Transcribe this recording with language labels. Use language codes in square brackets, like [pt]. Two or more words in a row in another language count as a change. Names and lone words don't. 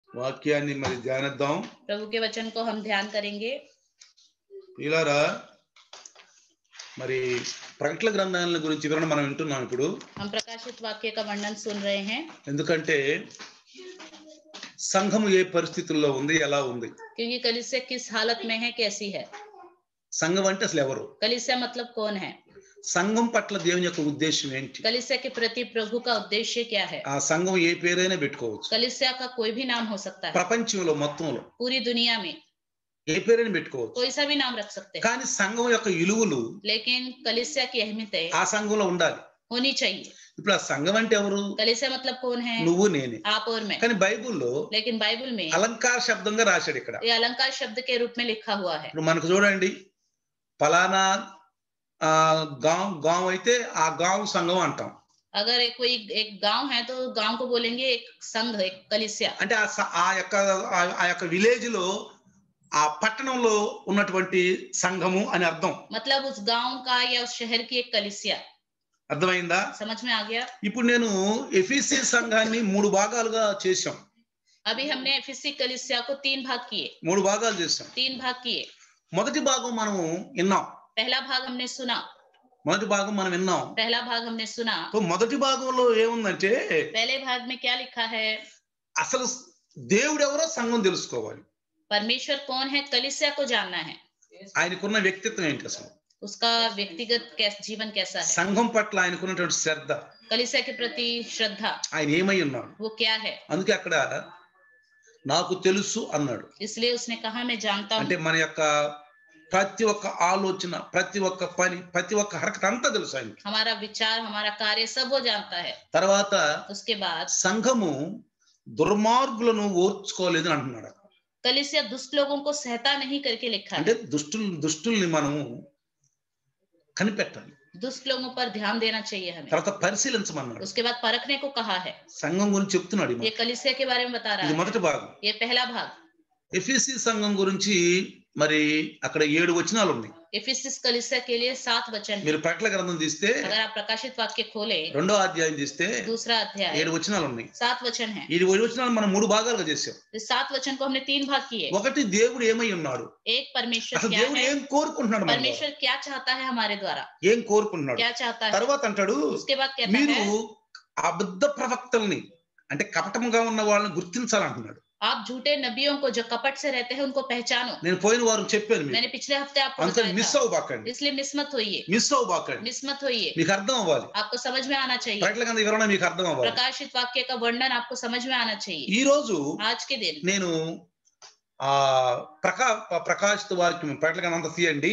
[te] వాక్యాన్ని మరి ధ్యానిద్దాం. [hi] प्रभु के वचन को हम ध्यान करेंगे. [te] ప్రియులారా, మరి ప్రకటన గ్రంథాల గురించి వివరణ మనం వింటున్నాం ఇప్పుడు. [hi] हम प्रकाशित वाक्य का वर्णन सुन रहे हैं. [te] ఎందుకంటే సంఘము ఏ పరిస్థితుల్లో ఉంది, ఎలా ఉంది? [hi] क्योंकि कलीसिया किस हालत में है, कैसी है. [te] సంఘం అంటే అసలు ఎవరు? [hi] कलीसिया मतलब कौन है? [te] సంఘం పట్ల దేవుని యొక్క ఉద్దేశం ఏంటి? [hi] कलीसिया के प्रति प्रभु का उद्देश्य क्या है? [te] ఆ సంఘం ఏ పేరైనా పెట్టుకోవచ్చు. [hi] कलीसिया का कोई भी नाम हो सकता है. [te] ప్రపంచంలో మొత్తంలో [hi] पूरी दुनिया में [te] ఏ పేరైనా పెట్టుకోవచ్చు. [hi] कोई सा भी नाम रख सकते हैं. [te] కానీ సంఘం యొక్క విలువలు, [hi] लेकिन कलीसिया की अहमियत [te] ఆ సంఘంలో ఉండాలి, [hi] होनी चाहिए. [te] ఇప్పుడు ఆ సంఘం అంటే ఎవరు? [hi] कलीसिया मतलब कौन है? [te] నువ్వు నేనే. [hi] आप और मैं. [te] కానీ బైబిల్లో [hi] लेकिन बाइबल में [te] అలంకార శబ్దంగా రాశాడు ఇక్కడ. [hi] ये अलंकार शब्द के रूप में लिखा हुआ है. [te] ఇప్పుడు మనకు చూడండి, ఫలానా गांव అయితే ఆ गांव సంఘం అంటాం. [hi] अगर कोई एक गांव है तो गांव को बोलेंगे एक संघ, एक कलीसिया. [te] అంటే ఆ యొక్క విలేజ్ లో, ఆ పట్టణంలో ఉన్నటువంటి సంఘము అని అర్థం. [hi] मतलब उस गांव का या उस शहर की एक कलीसिया. [te] అర్థమైందా? [hi] समझ में आ गया? [te] ఇప్పుడు నేను ఎఫెసీ సంఘాన్ని 3 భాగాలుగా చేశాం. [hi] अभी हमने एफेसी कलीसिया को 3 भाग किए. [te] 3 భాగాలు చేశాం. [hi] 3 भाग किए. [te] మొదటి భాగం మనము విన్నాం. [hi] पहला भाग हमने सुना. [te] మొదటి భాగం మనం విన్నాం. [hi] पहला भाग हमने सुना. [te] तो మొదటి భాగంలో ఏముందంటే, [hi] पहले भाग में क्या लिखा है? [te] అసలు దేవుడు ఎవరో సంఘం తెలుసుకోవాలి. [hi] परमेश्वर कौन है, कलीसिया को जानना है. [te] ఆయనకున్న వ్యక్తిత్వం ఏంటి, అసలు [hi] उसका व्यक्तिगत जीवन कैसा है. [te] సంఘం పట్ల ఆయనకున్నటువంటి శ్రద్ధ, [hi] कलीसिया के प्रति श्रद्धा, [te] ఆయన ఏమై ఉన్నాడు, [hi] वो क्या है. [te] అందుకే అక్కడ నాకు తెలుసు అన్నాడు. [hi] इसलिए उसने कहा मैं जानता हूं. [te] అంటే మన యొక్క ప్రతి ఒక్క ఆలోచన, ప్రతి ఒక్క పని, ప్రతి ఒక్క హరకత అంతా తెలుసు ఆయన. [hi] हमारा विचार, हमारा कार्य सब वो जानता है. [te] తర్వాత [hi] उसके बाद [te] సంఘము దుర్మార్గులను ఓర్చుకోలేదు అంటున్నాడు. [hi] कलीसिया दुष्ट लोगों को सहता नहीं करके लिखा है. [te] అంటే దుష్టుల్ని మనము కనిపెట్టాలి. [hi] दुष्ट लोगों पर ध्यान देना चाहिए हमें. [te] తర్వాత పరిశీలించమన్నాడు. [hi] उसके बाद परखने को कहा है. [te] సంఘం గురించి చెప్తున్నాడు. [hi] ये कलीसिया के बारे में बता रहा [te] ఇది [hi] है. [te] మొదటి భాగం. [hi] ये पहला भाग. [te] ఎఫెసీ సంఘం గురించి మరి అక్కడ 7 వచనాలు ఉన్నాయి. [hi] एफिसस कलीसिया के लिए 7 वचन. [te] మీరు ప్రకటన గ్రంథం తీస్తే, [hi] अगर आप प्रकाशित वाक्य खोले, [te] 2వ అధ్యాయం తీస్తే, [hi] दूसरा अध्याय, [te] 7 వచనాలు ఉన్నాయి. [hi] 7 वचन है. [te] ఈ 7 వచనాలు మనం 3 భాగాలుగా చేసాం. [hi] इस 7 वचन को हमने 3 भाग किए. [te] ఒకటి, దేవుడు ఏమై ఉన్నాడు. [hi] एक, परमेश्वर [te] అసలు [hi] क्या [te] దేవుడు [hi] है. [te] ఏం కోరుకుంటున్నాడు, [hi] परमेश्वर क्या चाहता है हमारे द्वारा. [te] ఏం కోరుకుంటున్నాడు, [hi] क्या चाहता है. [te] తర్వాత అంటాడు, [hi] उसके बाद कहता [te] మీరు [hi] है [te] అబద్ధ ప్రవక్తల్ని, అంటే కపటముగా ఉన్న వాళ్ళని గుర్తించాలంటున్నాడు. [hi] आप झूठे नबियों को जो कपट से रहते हैं उनको पहचानो. [te] నేను పోయిన వారం చెప్పాను మీకు. [hi] मैंने पिछले हफ्ते आपको [te] అంతా [hi] बताया [te] మిస్ [hi] था. [te] అవ్వబాకండి. [hi] इसलिए मिस मत होइए. [te] మిస్ అవ్వబాకండి. [hi] मिस मत होइए. [te] మీకు అర్థం అవ్వాలి. [hi] आपको समझ में आना चाहिए. [te] ప్రకటన గ్రంథం వివరణ మీకు అర్థం అవ్వాలి. [hi] प्रकाशित वाक्य का वर्णन आपको समझ में आना चाहिए. [te] ఈ రోజు [hi] आज के दिन [te] నేను ప్రకాశిత వాక్యం ప్రకటన గ్రంథం అంతా తీయండి.